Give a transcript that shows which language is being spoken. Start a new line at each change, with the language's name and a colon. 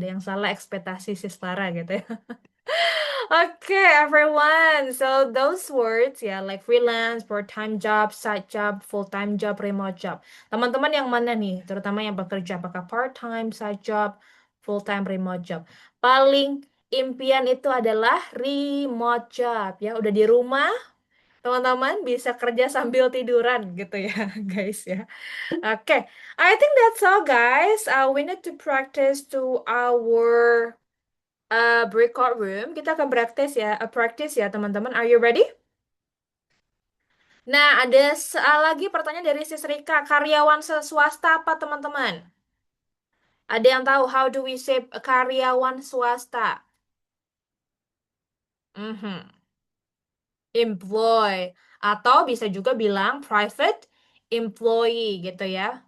Indonesian: Ada yang salah ekspektasi si Clara gitu ya.
English: Okay, everyone. So those words ya, like freelance, part-time job, side job, full-time job, remote job.
Indonesian: Teman-teman yang mana nih? Terutama yang bekerja apakah part-time, side job, full-time, remote job. Paling impian itu adalah remote job ya. Udah di rumah, teman-teman bisa kerja sambil tiduran gitu ya, guys ya.
English: Okay, I think that's all, guys. We need to practice to our breakout room.
Indonesian: Kita akan practice ya, teman-teman.
English: Are you ready?
Indonesian: Nah, ada lagi pertanyaan dari Sis Rika. Karyawan swasta apa, teman-teman? Ada yang tahu
English: how do we say
Indonesian: karyawan swasta? Mhm. Employ. Atau bisa juga bilang private employee gitu ya.